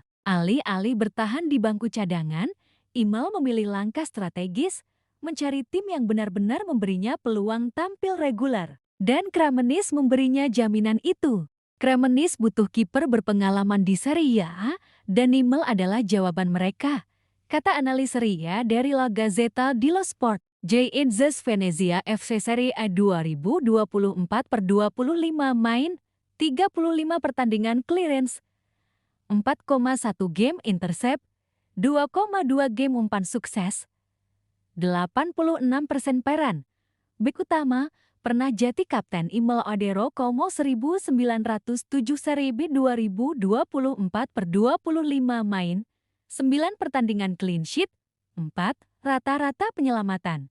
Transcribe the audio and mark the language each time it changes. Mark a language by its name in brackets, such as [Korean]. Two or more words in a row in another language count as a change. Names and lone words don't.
[Indonesian] Alih-alih bertahan di bangku cadangan, Imel memilih langkah strategis, mencari tim yang benar-benar memberinya peluang tampil reguler. Dan Cremonese memberinya jaminan itu. Cremonese butuh kiper berpengalaman di Serie A, dan Imel adalah jawaban mereka, kata analis Serie A dari La Gazzetta dello Sport. JIDZES Venezia FC Serie A 2024/25 main, 35 pertandingan clearance, 4,1 game intercept, 2,2 game umpan sukses, 86% peran. Bek utama, pernah jadi kapten Imel Odero Como 1907 Serie B 2024/25 main, 9 pertandingan [English] clean sheet, [Indonesian] 4 rata-rata penyelamatan.